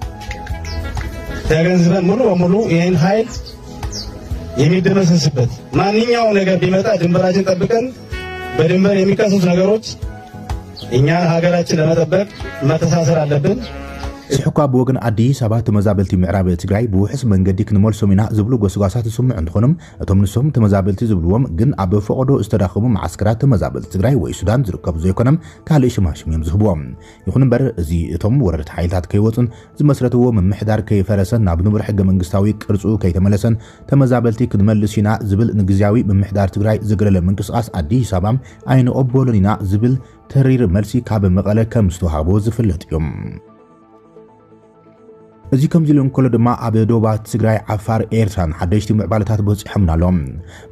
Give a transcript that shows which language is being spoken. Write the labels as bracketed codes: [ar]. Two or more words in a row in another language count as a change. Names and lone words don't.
[am] ሙሉ በሙሉ ይሄን ኃይል የሚደመሰስበት ማንኛውም ነገር ቢመጣ ድንበራችን ጠብቀን በድንበር የሚከሰቱ ነገሮች እኛን ሀገራችን ለመጠበቅ መተሳሰር አለብን። [ti] ስሕኳ ብወገን አዲስ አበባ ተመዛበልቲ ምዕራብ ትግራይ ብውሕስ መንገዲ ክንመልሶም ኢና ዝብሉ ጎስጓሳት ዝስምዑ እንትኾኖም እቶም ንሶም ተመዛበልቲ ዝብልዎም ግን ኣብ ፈቅዶ ዝተዳኸሙ ማዓስከራት ተመዛበልቲ ትግራይ ወይ ሱዳን ዝርከቡ ዘይኮነም ካልእ ሽማሽም እዮም ዝህብዎም ይኹን እምበር እዚ እቶም ወረርቲ ሓይልታት ከይወፁን ዝመስረትዎ ምምሕዳር ከይፈረሰን ናብ ንቡር ሕገ መንግስታዊ ቅርጹ ከይተመለሰን ተመዛበልቲ ክንመልስ ኢና ዝብል ንግዚያዊ ምምሕዳር ትግራይ ዝገለለ ምንቅስቓስ አዲስ አበባ ኣይንቕበሎን ኢና ዝብል ተሪር መልሲ ካብ መቐለ ከም ዝተዋሃቦ ዝፍለጥ እዮም እዚ ከም ዝልም ከሎ ድማ ኣብ ዶባ ትግራይ ዓፋር ኤርትራን ሓደሽቲ ምዕባለታት በፂሖም ኣሎም